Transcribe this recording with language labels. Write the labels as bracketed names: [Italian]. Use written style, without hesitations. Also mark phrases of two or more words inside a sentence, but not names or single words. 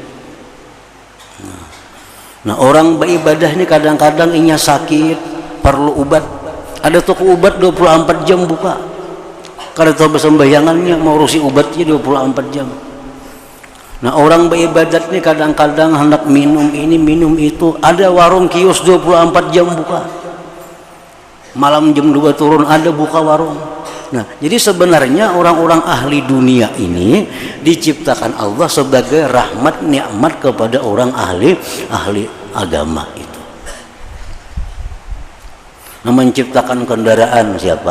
[Banjar] Nah, orang beribadah ini kadang-kadang inya sakit, perlu obat. [Indonesian] Ada toko obat 24 jam buka. [Banjar] Kada tahu sembayangannya mau urusi obatnya 24 jam. [Indonesian] Nah, orang beribadat ini kadang-kadang hendak minum ini minum itu, ada warung kios 24 jam buka. Malam jam 2 turun ada buka warung. Nah, jadi sebenarnya orang-orang ahli dunia ini diciptakan Allah sebagai rahmat nikmat kepada orang ahli agama itu. Nah, menciptakan kendaraan siapa?